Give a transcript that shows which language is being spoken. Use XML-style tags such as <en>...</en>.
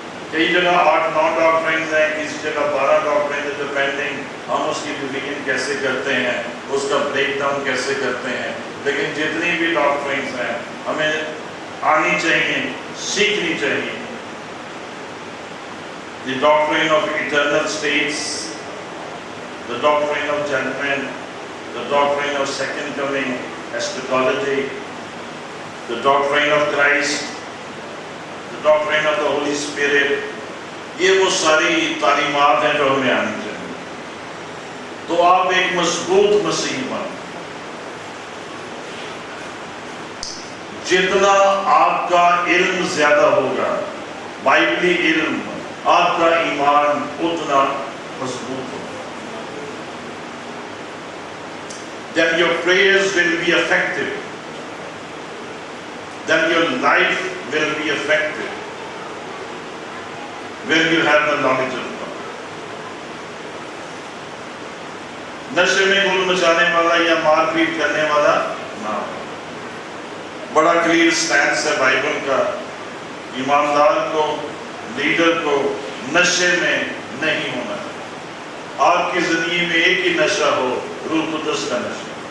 <ur>کئی جگہ 8-9 ڈاکٹرائنز ہیں, کسی جگہ 12 ڈاکٹرائنز ہیں, ڈیپینڈنگ ہم اس کی ڈویژن کیسے کرتے ہیں, اس کا بریک ڈاؤن کیسے کرتے ہیں. لیکن جتنی بھی ڈاکٹرائنز ہیں ہمیں آنی چاہیے, سیکھنی چاہیے.</ur> <en>The doctrine of eternal states, the doctrine of judgment, the doctrine of second coming, eschatology, the doctrine of Christ, the doctrine of the Holy Spirit.</en> <ur>یہ وہ ساری تعلیمات ہیں جو ہمیں آنی چاہیے. تو آپ ایک مضبوط مسیحی بن. جتنا آپ کا علم زیادہ ہوگا, بائبلی علم, آپ کا ایمان اتنا مضبوط ہوگا.</ur> <en>Then your prayers will be effective. Then your life will be effective. When you have the knowledge of God.</en> <ur>نشے میں گل مچانے والا یا مار پیٹ کرنے والا نہ. بڑا کلیئر سٹینس ہے بائبل کا. ایماندار کو, لیڈر کو نشے میں نہیں ہونا. آپ کی زندگی میں ایک ہی نشہ ہو, روح قدس کا نشہ.</ur>